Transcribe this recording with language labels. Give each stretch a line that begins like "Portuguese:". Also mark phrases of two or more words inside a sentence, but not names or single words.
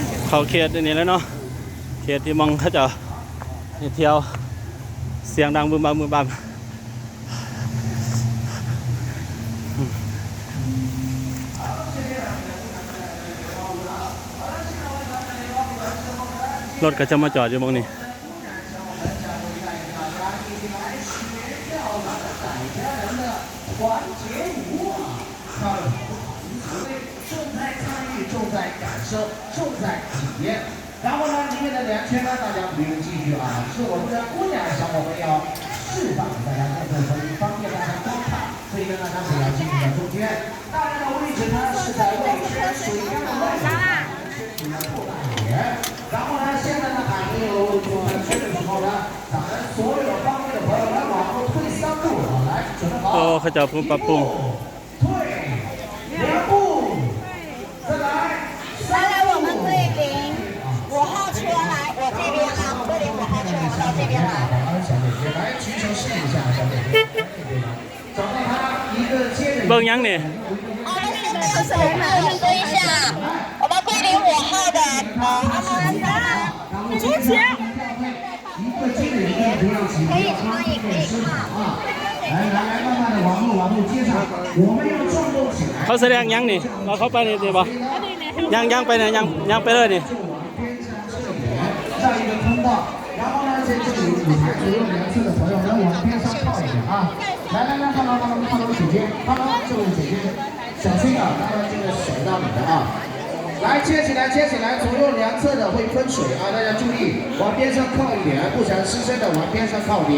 Thai: เขาเขตนี่แล้วเนาะเขตที่มองเขาจะเที่ยวเสียงดังบึมบัมบึมบัมรถก็จะมาจอดอยู่ตรงนี้
Chinese: 然后呢，里面的2圈呢，大家不用继续啊，是我们的姑娘小伙伴要释放给大家看，方便大家观看，所以呢，大家不要进入到中间。大家的位置呢是在位置水缸的外面，是要扩大一点。然后呢，现在呢还没有做完圈的时候呢，咱们所有方面的朋友们往后退3步，来，准备好。哦，
Thai: เขาจะปรับปรุง
Chinese: 退2步，再来。再来我们这边5号车来，我这边啊，这里5号车到这边来。小姐姐来举手试一下，小姐姐，找到他一个接着。
Thai: เบิ่งยังนี่
Chinese: 哦，那是我们蹲一下，我们桂林5号的主席。一个接着一个，不要急，不要拉，不要失场啊！来，慢慢的往后接上，我们要转动起来。
Thai: เขาแสดงยังนี่เราเข้าไปนี่ดีป่ะยังไปไหนยังไปเลยนี่
Chinese: 上一个通道，然后呢，这里舞台左右2侧的朋友们往边上靠一点啊！来，看到姐姐，看到这位姐姐，小心啊，刚刚这个甩到你的啊！来，接起来，左右2侧的会喷水啊，大家注意，往边上靠一点，不想失身的往边上靠点。